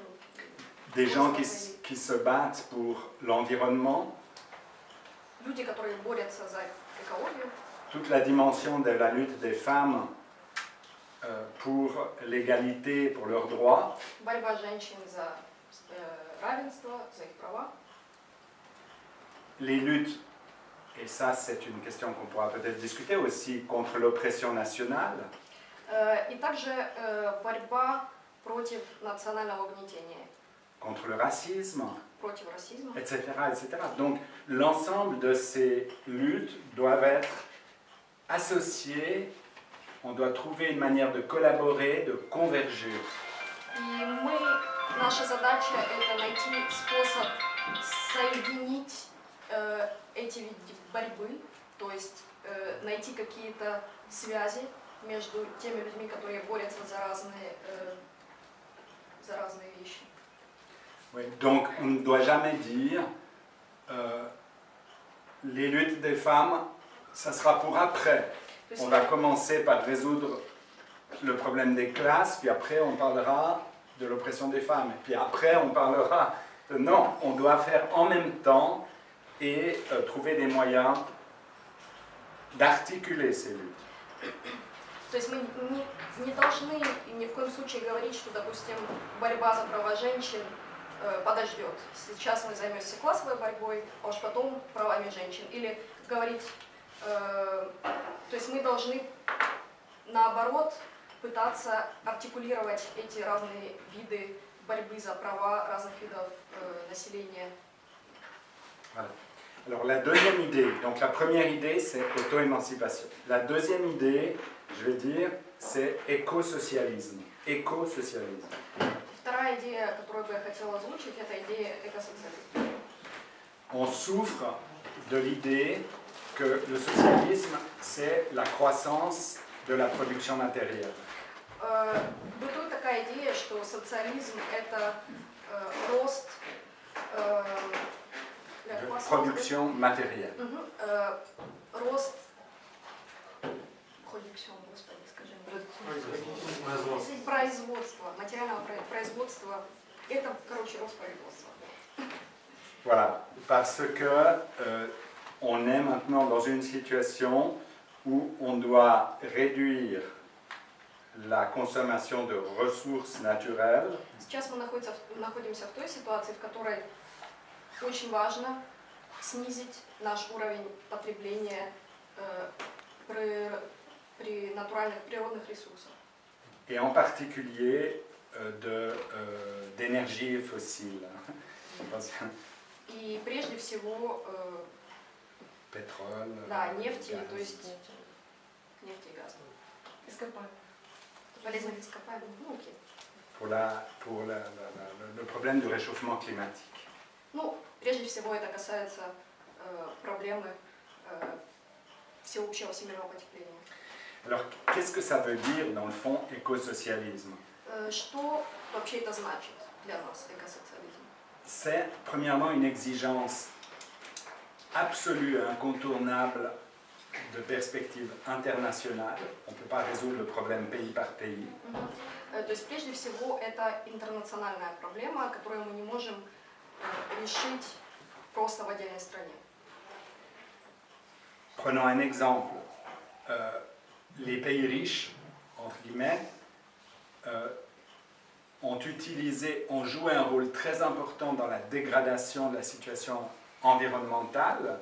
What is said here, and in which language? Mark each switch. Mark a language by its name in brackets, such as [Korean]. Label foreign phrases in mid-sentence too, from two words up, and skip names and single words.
[French] Des gens qui se battent pour l'environnement. [Russian] Люди, которые борются за экологию. [French] Toute la dimension de la lutte des femmes pour l'égalité, pour leurs droits. [Russian] Борьба женщин за равенство, за их права. [French] Les luttes, et ça c'est une question qu'on pourra peut-être discuter aussi, contre l'oppression nationale. [Russian] И также борьба против национального угнетения. [French] Contre le racisme, [Russian] против расизма, [French] etc., etc. Donc l'ensemble de ces luttes doivent être associées, on doit trouver une manière de collaborer, de converger. [Russian] И наша задача это найти способ соединить эти виды борьбы, то есть найти какие-то связи между теми людьми, которые борются за разные вещи. [French] Oui, donc on ne doit jamais dire les luttes des femmes, ça sera pour après. On va commencer par résoudre le problème des classes, puis après on parlera de l'oppression des femmes. Et puis après on parlera de... Non, on doit faire en même temps et trouver des moyens d'articuler ces luttes. [Russian] То есть мы не должны ни в коем случае говорить, что, допустим, борьба за права женщин подождет. Сейчас мы займемся классовой борьбой, а уж потом правами женщин. Или говорить, то есть мы должны, наоборот, пытаться артикулировать эти разные виды борьбы за права разных видов населения. [French] Voilà. Alors la deuxième idée, donc la première idée c'est auto-émancipation. La deuxième idée, je vais dire, c'est écosocialisme. Écosocialisme. [Russian] Вторая идея, которую бы я хотела озвучить, это идея экосоциализма. [French] On souffre de l'idée que le socialisme, c'est la croissance de la production matérielle. [Russian] Бытует такая идея, что социализм это рост [French] production matérielle. [Russian] Рост продукцион, господи, скажи мне. Производство, материального производства. Это, короче, рост производства. [French] Voilà, parce que on est maintenant dans une situation où on doit réduire la consommation de ressources naturelles [Russian] Сейчас мы находимся в той ситуации, в которой очень важно снизить наш уровень потребления при натуральных природных ресурсах. [French] et en particulier d'énergie fossile. [Russian] И прежде всего [French] Pétrole, [Russian] да, нефти, [French] gaz. [Russian] то есть нефть и газ. Ископаемые. Полезных ископаемых, ну окей. [French] Pour le problème du réchauffement climatique. [Russian] Ну, прежде всего это касается проблемы всеобщего всемирного потепления. [French] Alors, qu'est-ce que ça veut dire, dans le fond, écosocialisme? [Russian] Что вообще это значит для нас, экосоциализм? [French] C'est, premièrement, une exigence absolue et incontournable de perspective internationale. On ne peut pas résoudre le problème pays par pays. [Russian] То есть, прежде всего, это интернациональная проблема, которую мы не можем решить просто в отдельной стране. [French] Prenons un exemple. Les pays riches, entre guillemets, ont joué un rôle très important dans la dégradation de la situation environnementale.